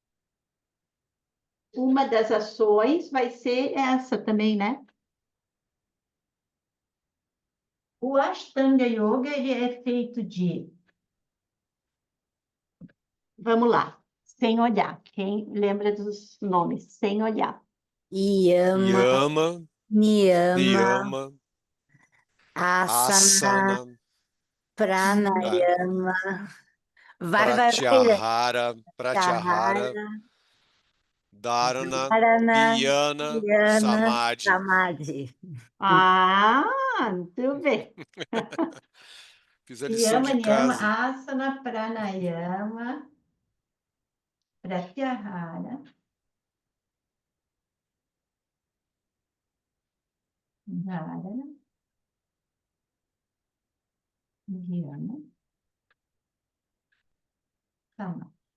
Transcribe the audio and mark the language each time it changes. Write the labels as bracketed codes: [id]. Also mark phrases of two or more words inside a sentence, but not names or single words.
[pt] Uma das ações vai ser essa também, né? O Ashtanga Yoga, ele é feito de... Vamos lá, sem olhar. Quem lembra dos nomes? Sem olhar. Yama, Yama, Niyama, Niyama, Asana, Asana, Pranayama. Vai. [sa] प्रत्याहार प्रत्याहार, [pt] Dharana, Dharana, Dharana, Dhyana, Dhyana, Samadhi. Samadhi. Ah, muito bem. Fiz a lição Yama, de Niyama, casa. [sa] आसन प्राणायाम प्रत्याहार धारणा ध्यान समाधि.